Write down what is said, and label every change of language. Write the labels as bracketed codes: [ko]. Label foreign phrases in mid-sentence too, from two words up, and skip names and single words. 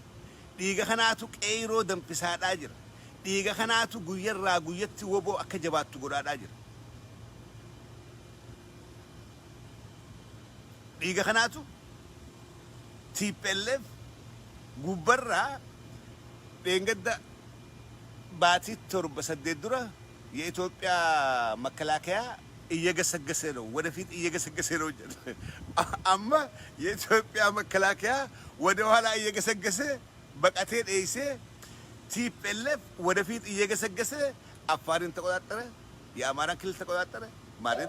[om] Dhiiga kanaatu qeyroo danfisaadhaa jira. Dhiiga kanaatu guyyarraa guyyatti woboo akka jabaattu godhaadhaa jira. Dhiiga kanaatu TPLF gubbarraa dheengadda baatii 7 dura [am] የኢትዮጵያ መከላከያ እየገሰገሰ ነው ወደፊት እየገሰገሰ ነው አማ የኢትዮጵያ መከላከያ ወደ ኋላ እየገሰገሰ በቀቴ ደይሴ TPLF ወደፊት እየገሰገሰ አፋርን ተቆጣጠረ የአማራን ክልል ተቆጣጠረ ማረን